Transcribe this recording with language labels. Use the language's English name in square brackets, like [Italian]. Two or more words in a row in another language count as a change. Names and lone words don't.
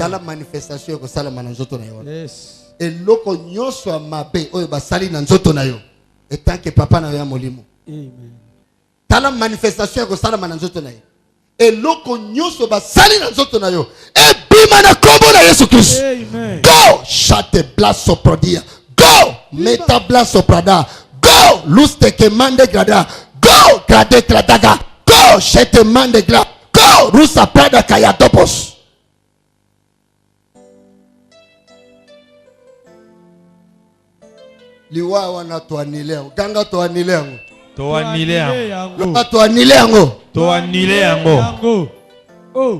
[Lingala] Tala manifestation yako sala na nzoto na yo. [English] Yes. [Lingala] Eloko nyonso ya mabe oyo basali na nzoto na yo. Etanke papa na yo ya molimo. Amen. Tala manifestation yako sala na nzoto na yo. Eloko nyonso basali na nzoto na yo. Ebima na kombo na Yesu Kristo. Amen. Go shate blas soprodia. Go meta blas soprada. Go luste que mande grada. Go grade gradaga. Go shete mande gra. Go rusa prada kayatopos. Liwa wana toanile yango. Ganga toanile yango. Toanile yango. Loka toanile yango. Toanile yango. Oh.